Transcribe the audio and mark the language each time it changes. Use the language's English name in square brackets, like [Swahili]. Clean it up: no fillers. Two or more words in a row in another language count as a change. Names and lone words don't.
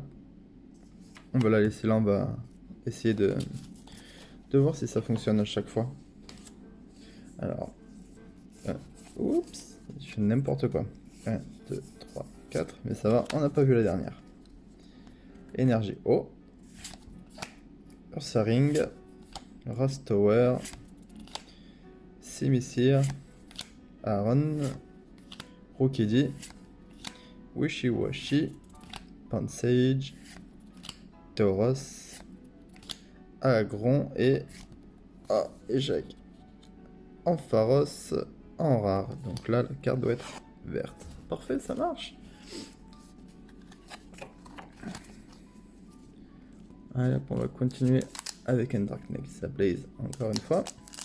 [French] On va la laisser là, on va essayer de voir si ça fonctionne à chaque fois. Alors, oups, je fais n'importe quoi. 1, 2, 3, 4, mais ça va, on n'a pas vu la dernière. Énergie eau. Ursaring. Rastower. Simisir. Aaron. Rookidee, Wishy Washy, Pansage, Tauros, Agron et échec. Ampharos en rare. Donc là, la carte doit être verte. Parfait, ça marche. Allez, on va continuer avec un Darkness Ablaze encore une fois.